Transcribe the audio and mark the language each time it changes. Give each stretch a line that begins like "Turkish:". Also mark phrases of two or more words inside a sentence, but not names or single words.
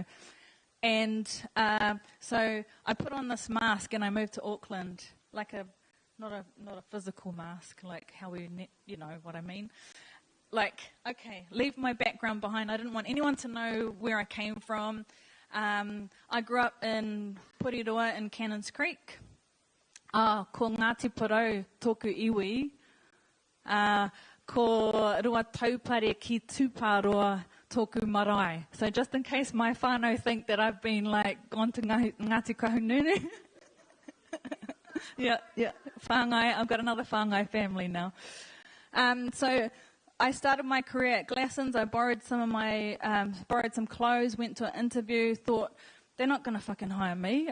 English: And so I put on this mask and I moved to Auckland, like not a physical mask, like how you know what I mean. Like, okay, leave my background behind. I didn't want anyone to know where I came from. I grew up in Puriroa in Cannons Creek.
Māori: Ko Ngāti Porou tōku iwi. Ko rua taupare ki tūpāroa tōku marae.
English: So just in case my whānau think that I've been like gone to Ngāti Kahungunu. yeah, whāngai. I've got another whāngai family now. So I started my career at Glassons. I borrowed some clothes, went to an interview, thought, they're not going to fucking hire me.